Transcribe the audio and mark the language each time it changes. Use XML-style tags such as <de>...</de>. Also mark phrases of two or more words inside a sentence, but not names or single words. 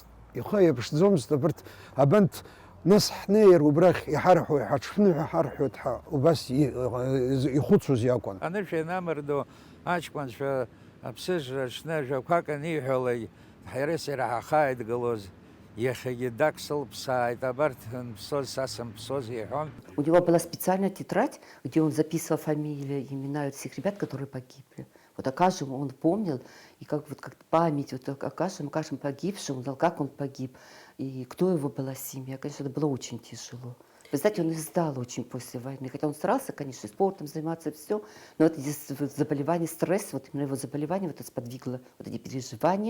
<ab>Ихы аирԥшӡомызт абарҭ абанҭ нас ҳнеир убрахь иҳарҳәоит, ҳаҽԥныҳәа ҳарҳәоит ҳәа убас ихәыцуаз иакәын. Анышә ианамырдо аҷкәынцәа аԥсыжра аҽны ажәақәак аниҳәалак ҳаирас ираҳахааидгылоз иахьагьы даксылԥсааит, абарҭ анԥсоз са сымԥсоз иҳәон.</ab> <ru>У него была специальная тетрадь, где он записывал фамилии, имена всех ребят, которые погибли. Вот о каждом он помнил, и как память вот о каждом погибшем, он знал, как он погиб, и кто его была семья. Конечно, это было очень тяжело. Вы знаете, он издал очень после войны, хотя он старался, конечно, спортом заниматься, все, но это заболевание, стресс, вот именно его заболевание, вот это сподвигло вот эти переживания.</ru>